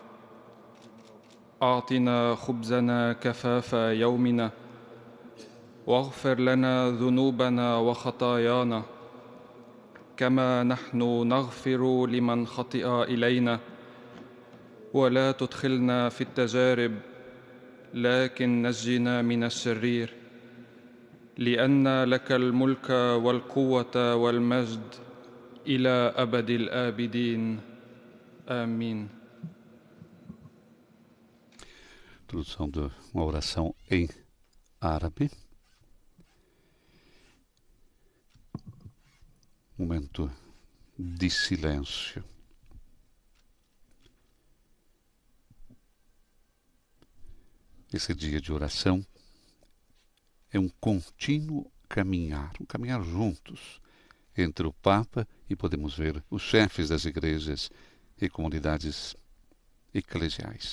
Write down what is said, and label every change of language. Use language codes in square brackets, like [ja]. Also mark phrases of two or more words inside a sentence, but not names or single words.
[ar] أعطنا خبزنا كفاف يومنا واغفر لنا ذنوبنا وخطايانا كما نحن نغفر لمن خطئ إلينا ولا تدخلنا في التجارب لكن نجنا من الشرير لأن لك الملك والقوة والمجد إلى أبد الآبدين آمين. [pt] Introdução de uma oração em árabe. Momento de silêncio. Esse dia de oração é um contínuo caminhar juntos entre o Papa e podemos ver os chefes das igrejas e comunidades eclesiais.